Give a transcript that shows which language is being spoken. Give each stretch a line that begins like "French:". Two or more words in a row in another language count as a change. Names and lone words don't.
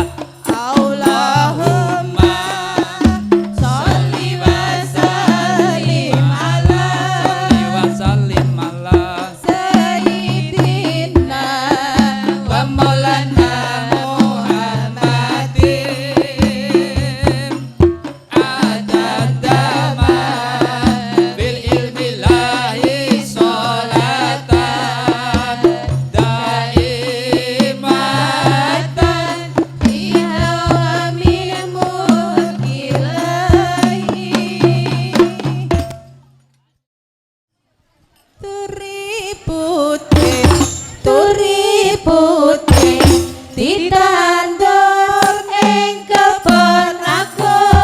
Arabic: اللهم صل وسلم على صل وسلم على سيدنا ومولانا محمد عدد ما بعلم الله صلاة دائمة بدوام ملك الله
Javanese: turi putih ditandur ing kebon aku